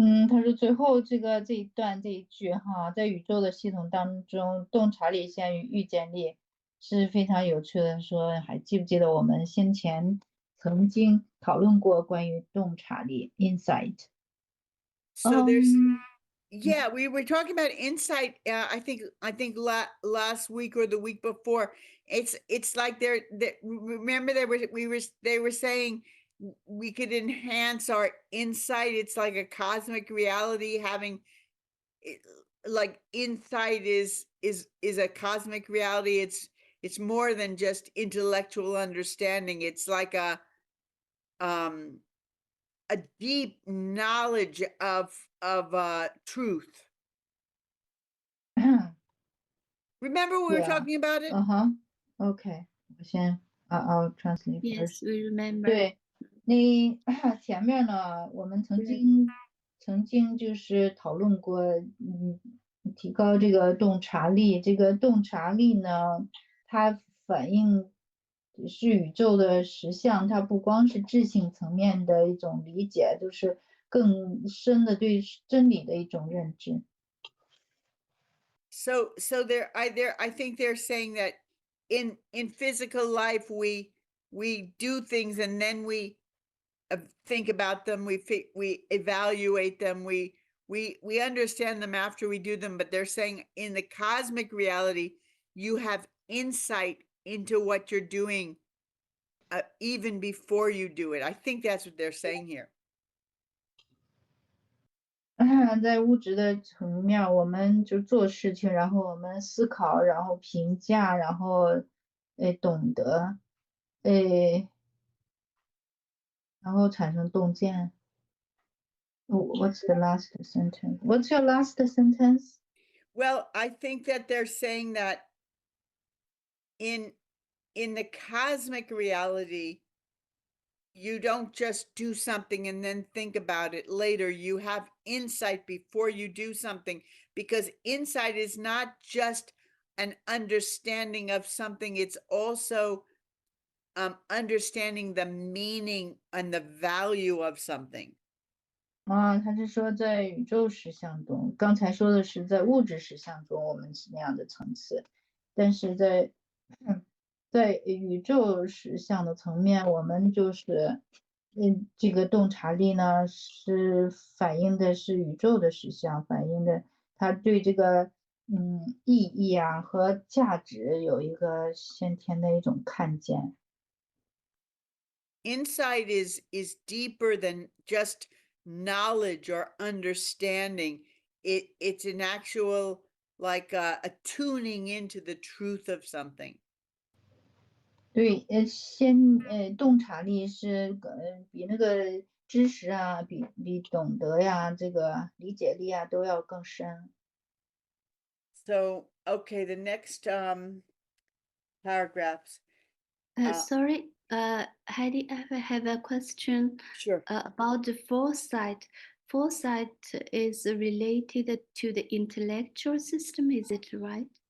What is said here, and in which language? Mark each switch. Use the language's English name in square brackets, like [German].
[Chinese] 他说最后这一段这一句哈，在宇宙的系统当中，洞察力先于预见力是非常有趣的。说还记不记得我们先前曾经讨论过关于洞察力 insight？ [English] So there's yeah, we were talking about insight. I think last week or the week before. It's like remember they were saying we could enhance our insight. It's like a cosmic reality having like insight is a cosmic reality. It's more than just intellectual understanding. It's like a deep knowledge of truth. Remember we were Yeah. talking about it? OK， [Chinese] 我先 [English] I'll translate Yes, first。 we remember. [Chinese] 对，那前面呢，我们曾经就是讨论过，提高这个洞察力。这个洞察力呢，它反映是宇宙的实相，它不光是智性层面的一种理解，就是更深的对真理的一种认知。 [English] So I think they're saying that in physical life we do things and then we think about them, we evaluate them, we understand them after we do them, but they're saying in the cosmic reality you have insight into what you're doing even before you do it. I think that's what they're saying here. [Chinese] 在物质的层面，我们就做事情，然后我们思考，然后评价，然后懂得，然后产生洞见。 [English] What's the last sentence? What's your last sentence? Well, I think that they're saying that in the cosmic reality, you don't just do something and then think about it later. You have insight before you do something, because insight is not just an understanding of something, it's also understanding the meaning and the value of something. [Chinese] 他是说在宇宙实相中，刚才说的是在物质实相中我们是那样的层次，但是在宇宙实相的层面，我们就是这个洞察力呢是反映的是宇宙的实相，反映的它对这个意义啊和价值有一个先天的一种看见。 [English] Insight is deeper than just knowledge or understanding. It's an actual like a tuning into the truth of something. [Chinese] 对，洞察力是比那个知识啊，比懂得呀，这个理解力啊都要更深。 [English] So, okay, the next paragraphs. Sorry, Heidi, I have a question Sure. about the foresight. Foresight is related to the intellectual system, is it right?